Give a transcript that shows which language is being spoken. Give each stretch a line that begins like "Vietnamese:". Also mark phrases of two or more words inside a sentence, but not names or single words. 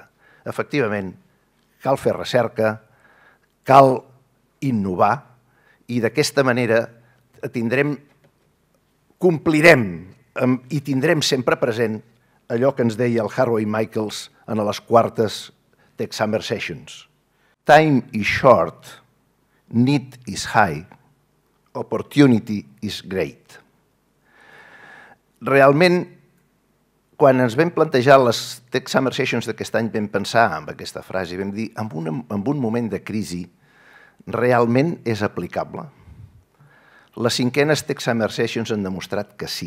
Catalan: Efectivament, cal fer recerca, cal innovar i d'aquesta manera complirem i tindrem sempre present allò que ens deia el Harvey Michaels en les 4 Tech Summer Sessions.
English: Time is short, need is high, opportunity is great.
Catalan: Realment, quan ens vam plantejar les Tech Summer Sessions d'aquest any, vam pensar en aquesta frase i vam dir, en un moment de crisi, realment és aplicable? Les 5enes Tech Summer Sessions han demostrat que sí.